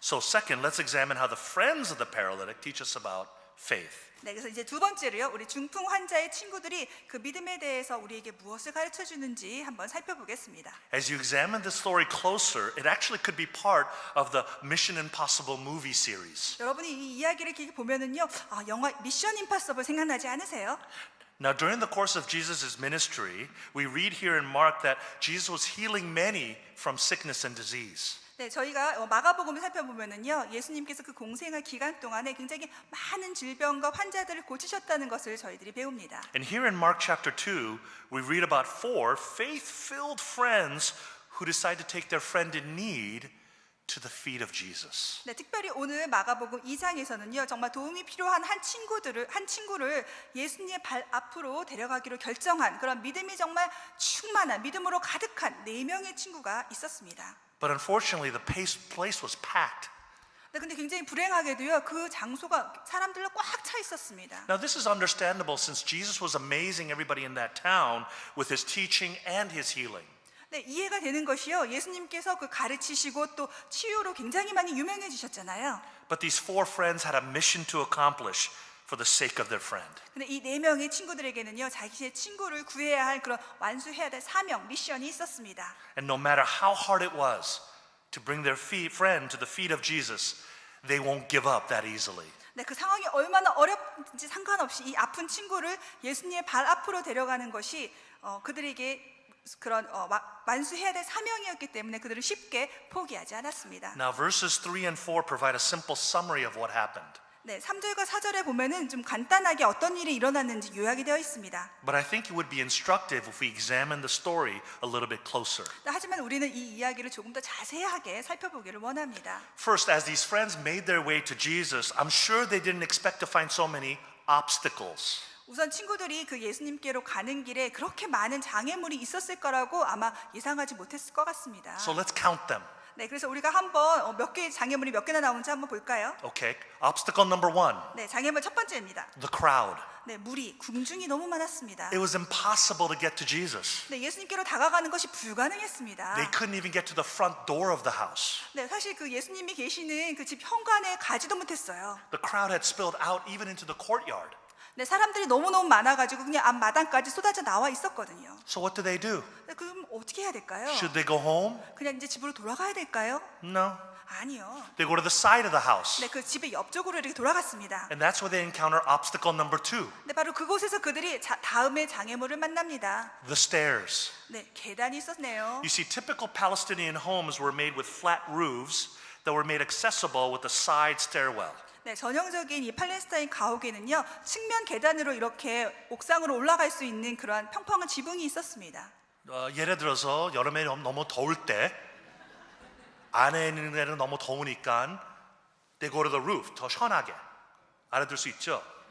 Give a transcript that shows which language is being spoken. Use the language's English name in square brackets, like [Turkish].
[English] So second, let's examine how the friends of the paralytic teach us about faith. [Korean] 네, 그래서 이제 두 번째로요, 우리 중풍 환자의 친구들이 그 믿음에 대해서 우리에게 무엇을 가르쳐 주는지 한번 살펴보겠습니다. [English] As you examine the story closer, it actually could be part of the Mission Impossible movie series. [Korean] 여러분이 이 이야기를 이렇게 보면은요, 영화 미션 임파서블 생각나지 않으세요? [English] Now, during the course of Jesus' ministry, we read here in Mark that Jesus was healing many from sickness and disease. [Korean] 네, 저희가 마가복음을 살펴보면은요, 예수님께서 그 공생활 기간 동안에 굉장히 많은 질병과 환자들을 고치셨다는 것을 저희들이 배웁니다. [English] And here in Mark chapter 2, we read about 4 faith-filled friends who decide to take their friend in need to the feet of Jesus. [Korean] 네, 특별히 오늘 마가복음 2장에서는요, 정말 도움이 필요한 한 친구를 예수님의 발 앞으로 데려가기로 결정한 그런 믿음이 정말 충만한 믿음으로 가득한 4명의 친구가 있었습니다. [English] But unfortunately, the place was packed. [Korean] 네, 근데 굉장히 불행하게도요, 그 장소가 사람들로 꽉 차 있었습니다. [English] Now, this is understandable since Jesus was amazing everybody in that town with his teaching and his healing. [Korean] 네, 이해가 되는 것이요, 예수님께서 그 가르치시고 또 치유로 굉장히 많이 유명해지셨잖아요. [English] But these 4 friends had a mission to accomplish for the sake of their friend. [Korean] 근데 이 4명의 친구들에게는요, 자기의 친구를 구해야 할 그런 완수해야 될 사명, 미션이 있었습니다. [English] And no matter how hard it was to bring their friend to the feet of Jesus, they won't give up that easily. [Korean] 네, 그 상황이 얼마나 어렵든지 상관없이 이 아픈 친구를 예수님의 발 앞으로 데려가는 것이 그들에게 그런 완수해야 될 사명이었기 때문에 그들은 쉽게 포기하지 않았습니다. [English] Now verses 3 and 4 provide a simple summary of what happened. [Korean] 네, 3절과 4절에 보면은 좀 간단하게 어떤 일이 일어났는지 요약이 되어 있습니다. [English] But I think it would be instructive if we examine the story a little bit closer. [Korean] 하지만 우리는 이 이야기를 조금 더 자세하게 살펴보기를 원합니다. [English] First, as these friends made their way to Jesus, I'm sure they didn't expect to find so many obstacles. [Korean] 우선 친구들이 그 예수님께로 가는 길에 그렇게 많은 장애물이 있었을 거라고 아마 예상하지 못했을 것 같습니다. [English] So let's count them. [Korean] 네, 그래서 우리가 한번 몇 개의 장애물이 몇 개나 나오는지 한번 볼까요? [English] Okay, obstacle number 1, [Korean] 네, 장애물 첫 번째입니다. [English] the crowd. [Korean] 네, 무리, 군중이 너무 많았습니다. [English] It was impossible to get to Jesus. [Korean] 네, 예수님께로 다가가는 것이 불가능했습니다. [English] They couldn't even get to the front door of the house. [Korean] 네, 사실 그 예수님이 계시는 그 집 현관에 가지도 못했어요. [English] The crowd had spilled out even into the courtyard. [Korean] 네, 사람들이 너무너무 많아가지고 그냥 앞마당까지 쏟아져 나와 있었거든요. [English] So what do? [Korean] 네, 그럼 어떻게 해야 될까요? [English] Should they go home? [Korean] 그냥 이제 집으로 돌아가야 될까요? [English] No. [Korean] 아니요. [English] They go to the side of the house. [Korean] 네, 그 집의 옆쪽으로 이렇게 돌아갔습니다. [English] And that's where they encounter obstacle number 2, [Korean] 네, 바로 그곳에서 그들이 다음의 장애물을 만납니다. [English] the stairs. [Korean] 네, 계단이 있었네요. [English] You see, typical Palestinian homes were made with flat roofs that were made accessible with a side stairwell. [Korean] 네, 전형적인 이 팔레스타인 가옥에는요, 측면 계단으로 이렇게 옥상으로 올라갈 수 있는 그러한 평평한 지붕이 있었습니다. 예를 들어서 여름에 너무 더울 때 안에 있는 애는 너무 더우니까 [English] they go to the roof, [Korean] 더 시원하게. 알아들 수 있죠?